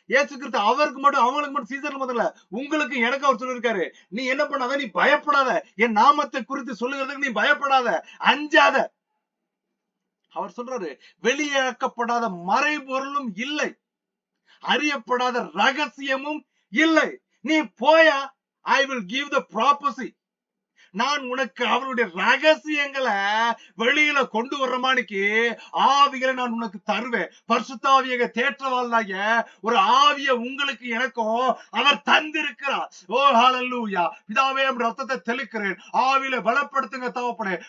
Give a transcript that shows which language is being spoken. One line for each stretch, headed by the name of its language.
Tamil: இயேசு கிறிஸ்து அவருக்கு மட்டும் அவங்களுக்கு மட்டும் சீசர்ல முதல்ல உங்களுக்கு எனக்கு அவர் சொல்லிருக்காரு, நீ என்ன பண்ணாத, நீ பயப்படாத, என் நாமத்தை குறித்து சொல்லுகிறதுக்கு நீ பயப்படாத, அஞ்சாத. அவர் சொல்றாரு, வெளியாக்கப்படாத மறைபொருளும் இல்லை, அறியப்படாத ரகசியமும் இல்லை. நீ போயா,
English: I will give the prophecy.
Tamil: நான் உனக்கு அவருடைய ரகசியங்களை வெளியில கொண்டு வர்றமானிக்கு ஆவிகளை நான் உனக்கு தருவேன். பரிசுத்தாவியை தேற்றவாளாகிய ஒரு ஆவியை உங்களுக்கு எனக்கும் அவர் தந்திருக்கிறார். ஓ ஹல்லேலூயா. பிதாவே ரத்தத்தை தெளிக்கிறேன், ஆவியில பலப்படுத்துங்க தகப்பனே.